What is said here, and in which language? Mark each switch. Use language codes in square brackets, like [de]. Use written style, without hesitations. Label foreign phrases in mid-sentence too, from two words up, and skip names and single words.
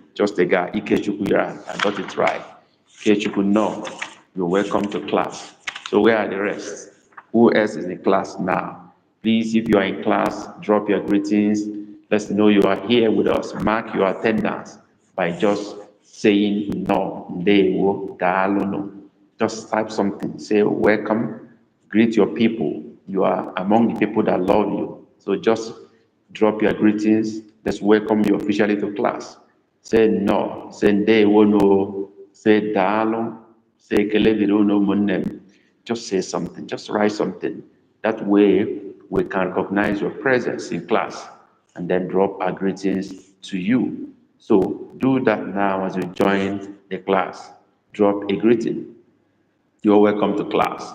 [en] Just a guy, Ikechukwu, I got it right. Ikechukwu, no. You're welcome to class. So where are the rest? Who else is in class now? Please, if you are in class, drop your greetings. Let's know you are here with us. Mark your attendance by just saying no. [ig] Ndewo, daalụ [en] no. Just type something. Say welcome. Greet your people. You are among the people that love you. So just drop your greetings. Let's welcome you officially to class. Say no. Say ndewo no. Say daalụ. [ig] Say ekele dịrị unu ụmụnne m. [en] Just say something. Just write something. That way we can recognize your presence in class and then drop our greetings to you. So do that now as you join the class. Drop a greeting. You're welcome to class.